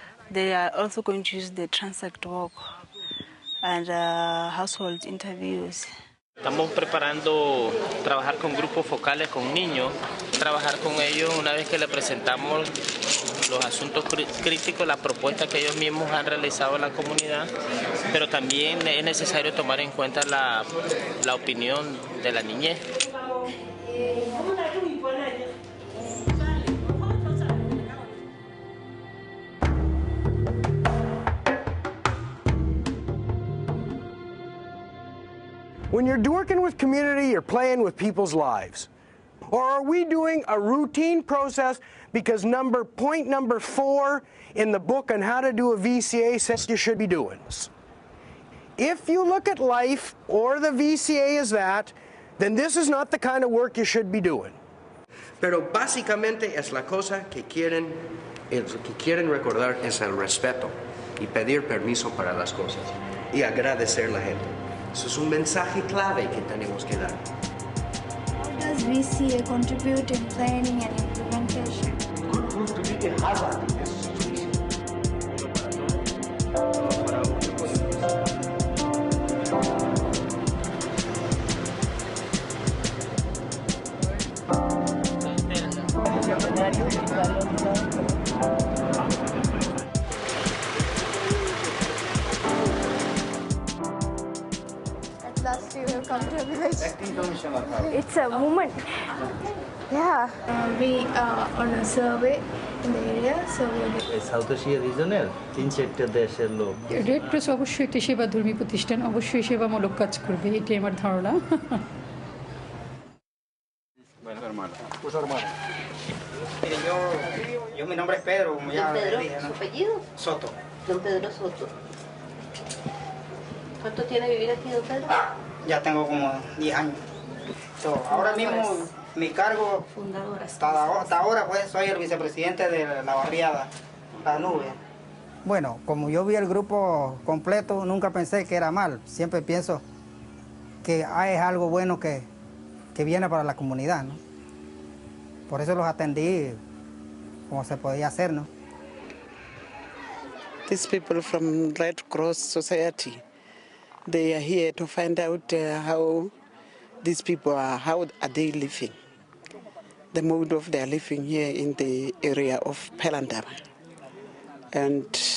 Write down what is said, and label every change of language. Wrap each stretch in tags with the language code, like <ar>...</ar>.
<en>They are also going to use the transect work and household interviews.</en> <es>Estamos preparando trabajar con grupos focales con niños, trabajar con ellos una vez que les presentamos los asuntos críticos, las propuestas que ellos mismos han realizado en la comunidad, pero también es necesario tomar en cuenta la opinión de la niñez.</es> <en>When you're working with community, you're playing with people's lives. Or are we doing a routine process because point number 4 in the book on how to do a VCA says you should be doing this? If you look at life or the VCA as that, then this is not the kind of work you should be doing.</en> <es>Pero básicamente es la cosa que quieren recordar es el respeto y pedir permiso para las cosas y agradecer a la gente. Eso es un mensaje clave que tenemos que dar.</es> <en>How does VCA contribute in planning and implementation? Could prove to be a hazard in this situation. At last you have come to a village. It's a woman. Yeah. We are on a survey in the area. South Asia regional</en> <bn>3-4টা দেশের লোক। Red cross অবশ্যই একটি সেবাধর্মী প্রতিষ্ঠান, অবশ্যই সেবামূলক কাজ করবে, এটাই আমার ধারণা।</bn> <es>Yo mi nombre es Pedro, como ya Pedro, dije, ¿no? ¿Su apellido? Soto. Don Pedro Soto. ¿Cuánto tiene vivir aquí, don Pedro? Ya tengo como 10 años. So, ahora mismo mi cargo, hasta ahora pues soy el vicepresidente de la barriada, La Nube. Bueno, como yo vi el grupo completo, nunca pensé que era mal. Siempre pienso que es algo bueno que viene para la comunidad, ¿no? Por eso los atendí como se podía hacer, ¿no?</es> <en>These people from Red Cross Society, they are here to find out how these people are, how are they living, the mode of their living here in the area of Pelandaba. And</en>